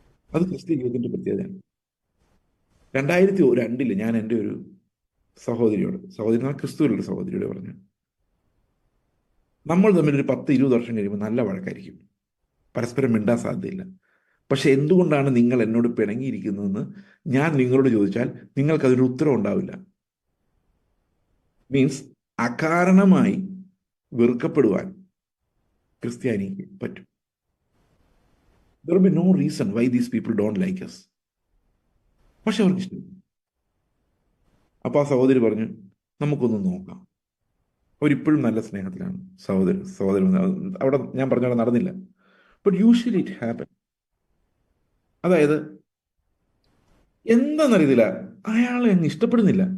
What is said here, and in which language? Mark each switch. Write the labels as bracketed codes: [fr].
[ml] അത് ക്രിസ്ത്യ ജീവിതത്തിന്റെ പ്രത്യേകതയാണ്. 2002 ഞാൻ എൻ്റെ ഒരു സഹോദരി ക്രിസ്തുവിലുള്ള സഹോദരിയോട് പറഞ്ഞു, നമ്മൾ തമ്മിൽ ഒരു 10-20 വർഷം കഴിയുമ്പോൾ നല്ല വഴക്കായിരിക്കും, പരസ്പരം മിണ്ടാൻ സാധ്യതയില്ല. പക്ഷെ എന്തുകൊണ്ടാണ് നിങ്ങൾ എന്നോട് പിണങ്ങിയിരിക്കുന്നതെന്ന് ഞാൻ നിങ്ങളോട് ചോദിച്ചാൽ നിങ്ങൾക്കതൊരു ഉത്തരം ഉണ്ടാവില്ല. മീൻസ് അകാരണമായി വെറുക്കപ്പെടുവാൻ ക്രിസ്ത്യാനിക്ക് പറ്റും. [en] There will be no reason why these people don't like us. [ml] പക്ഷെ അവർക്ക് ഇഷ്ടം. അപ്പൊ ആ സഹോദരി പറഞ്ഞു നമുക്കൊന്ന് നോക്കാം. അവരിപ്പോഴും നല്ല സ്നേഹത്തിലാണ് സഹോദരൻ. അവിടെ ഞാൻ പറഞ്ഞ നടന്നില്ല. [en] But usually it happen. [ml] അതായത് എന്താണെന്നറിയത്തില്ല, അയാളെ അങ്ങ് ഇഷ്ടപ്പെടുന്നില്ല.